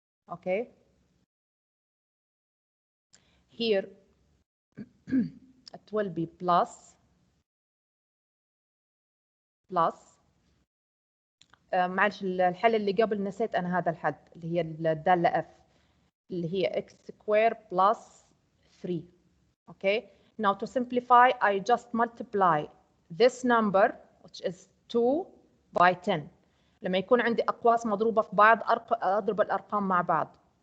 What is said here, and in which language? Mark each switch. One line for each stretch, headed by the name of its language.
English: Okay, here it will be plus
Arabic: معلش الحل اللي قبل نسيت أنا هذا الحد اللي هي الدالة F اللي هي
English: x squared plus 3. Okay, now to simplify I just multiply this number which is 2 by 10.
Arabic: لما يكون عندي أقواس مضروبة في بعض أضرب الأرقام مع بعض.